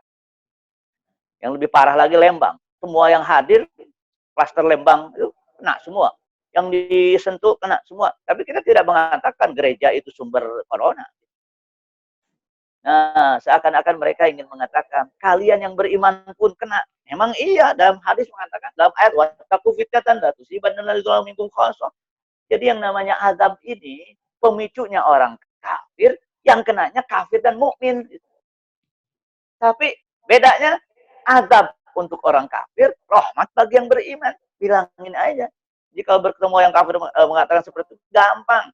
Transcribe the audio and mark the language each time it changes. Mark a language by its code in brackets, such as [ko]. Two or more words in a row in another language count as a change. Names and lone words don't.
[id] Yang lebih parah lagi Lembang. Semua yang hadir klaster Lembang itu kena semua. Yang disentuh kena semua. Tapi kita tidak mengatakan gereja itu sumber corona. Nah, seakan-akan mereka ingin mengatakan kalian yang beriman pun kena. Memang iya, dalam hadis mengatakan, dalam ayat [ar] واتقوا فتنة لا تصيبن الذين منكم خاصة. [id] Jadi yang namanya azab ini pemicunya orang kafir, yang kenanya kafir dan mukmin. Tapi Bedanya azab untuk orang kafir, rahmat bagi yang beriman. Bilangin aja. Jika bertemu yang kafir mengatakan seperti itu, gampang.